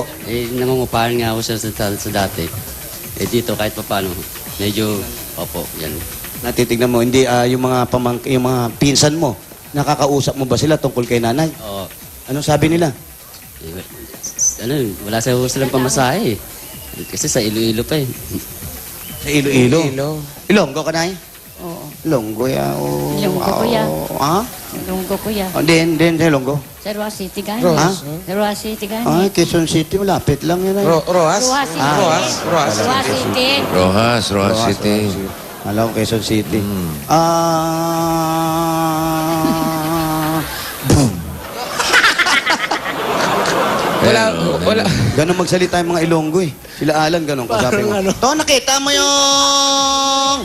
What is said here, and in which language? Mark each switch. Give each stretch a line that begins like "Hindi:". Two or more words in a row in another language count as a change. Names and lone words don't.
Filipino: Eh, nangungupahan nga ako sa dati. Eh, dito kahit pa paano, medyo, opo, yan. Natitignan mo, hindi yung yung mga pinsan mo, nakakausap mo ba sila tungkol kay nanay? Oo. Anong sabi nila? Eh, wala sa silang pamasahe eh. Kasi sa Iloilo pa eh. Sa Iloilo. Iloilo. Ilonggo ka, nay? Oo. Ilonggo, ya. Oh. Ilonggo, kuya. Ha? Lunggo ko yan. Oh, din sa Ilonggo.
Hiligaynon: Sa Roa City gani. Roa. Ha? Sa Roa City gani.
Filipino: Ay, Quezon City, malapit lang yun. Ay. Roas? Roa City. Roas? Roas? Roa City. Rojas City. Alam ko, Quezon City. Boom. Wala. Ganon magsalita yung mga Ilonggo eh. Sila Alan, ganon. Kasabi mo. To, nakita mo yung...